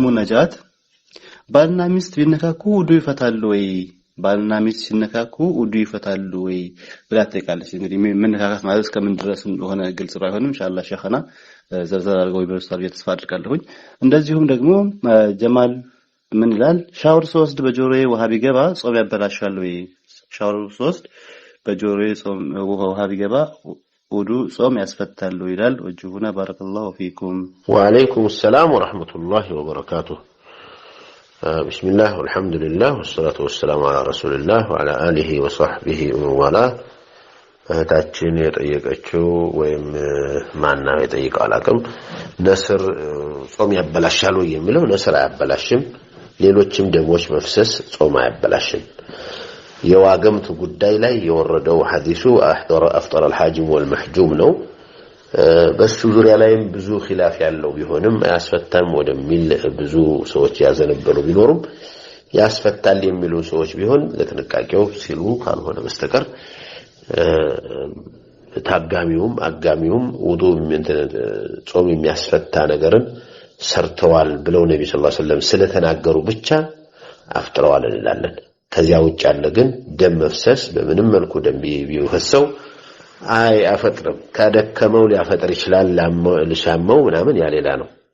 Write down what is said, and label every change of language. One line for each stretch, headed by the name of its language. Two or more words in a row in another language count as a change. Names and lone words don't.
Amharic: ነጃት ባልና ሚስት ቢነካኩ ውዱ ይፈታል ወይ ባልና ሚስት ሲነካኩ ውዱ ይፈታሉ ወይ ብላ ትጠይቃለች እንግዲህ መነካካት ማለት እስከምን ድረስ እንደሆነ ግልጽ ባይሆንም
Arabic: إن شاء الله
Amharic: ሸኸና ዘርዘር አድርገው ይበርሳል ተስፋ አድርጋለሁኝ እንደዚሁም ደግሞ ጀማል ምን ይላል ሻወር 3 በጆሮዬ ውሃ ቢገባ ጾም ያበላሻል ወይ ሻወር 3 በጆሮዬ ጾም ውሃ ቢገባ ውዱ ጾም ያስፈታል ይላል ወጅሁና
Arabic: بارك الله فيكم وعليكم السلام ورحمة الله وبركاته بسم الله والحمد لله والصلاة والسلام على رسول الله وعلى آله وصحبه ومن والاه
Amharic: ታችን የጠየቀችው ወይም ማንና የጠየቀ አላቀም ነስር ጾም ያበላሻል ወይ የሚለው ነስር አያበላሽም ሌሎችም ደሞች መፍሰስ ጾም አያበላሽም የዋገምቱ ጉዳይ ላይ የወረደው ሐዲሱ አፍጠር
Arabic: الحاجم والمحجوم
Amharic: ነው በሱ ዙሪያ ላይም ብዙ ኺላፍ ያለው ቢሆንም ያስፈታም ወደሚል ብዙ ሰዎች ያዘነበሉ ቢኖሩም ያስፈታል የሚሉ ሰዎች ቢሆን ለጥንቃቄው ሲሉ ካልሆነ በስተቀር ታጋሚውም አጋሚውም ውዱ ጾም የሚያስፈታ ነገርን ሰርተዋል ብለው ነብዩ
Arabic: صلى الله عليه وسلم
Amharic: ስለተናገሩ ብቻ አፍጥረዋል እንላለን ከዚያ ውጭ ያለ ግን ደም መፍሰስ በምንም መልኩ ደም ቢፈሰው አይ አፈጥርም ካደከመው ሊያፈጥር ይችላል ለሻመው ምናምን ያ ሌላ ነው